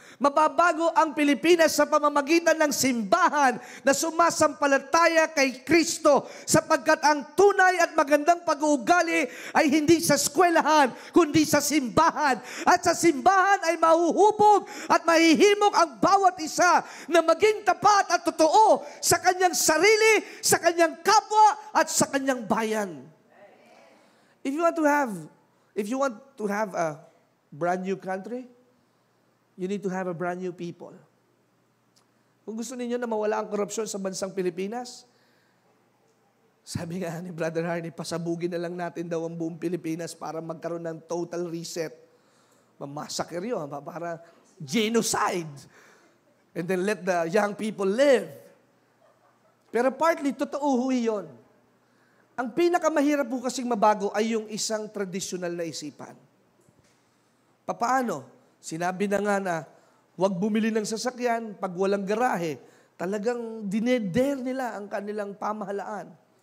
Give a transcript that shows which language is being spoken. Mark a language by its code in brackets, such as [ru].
[tl] Mababago ang Pilipinas sa pamamagitan ng simbahan na sumasampalataya kay Kristo sapagkat ang tunay at magandang pag-uugali ay hindi sa eskwelahan, kundi sa simbahan. At sa simbahan ay mahuhubog at mahihimok ang bawat isa na maging tapat at totoo sa kanyang sarili, sa kanyang kapwa, at sa kanyang bayan. [en] If you want to have a brand new country, you need to have a brand new people. [tl] Kung gusto ninyo na mawala ang korupsyon sa bansang Pilipinas, sabi nga ni Brother Harney, pasabugin na lang natin daw ang buong Pilipinas para magkaroon ng total reset. Mamasakir yun, para genocide. [en] And then let the young people live. [tl] Pero partly, totoo ho yun. Ang pinakamahirap po kasing mabago ay yung isang tradisyonal na isipan. Papaano? Sinabi na nga na, huwag bumili ng sasakyan pag walang garahe. Talagang dineder nila ang kanilang pamahalaan.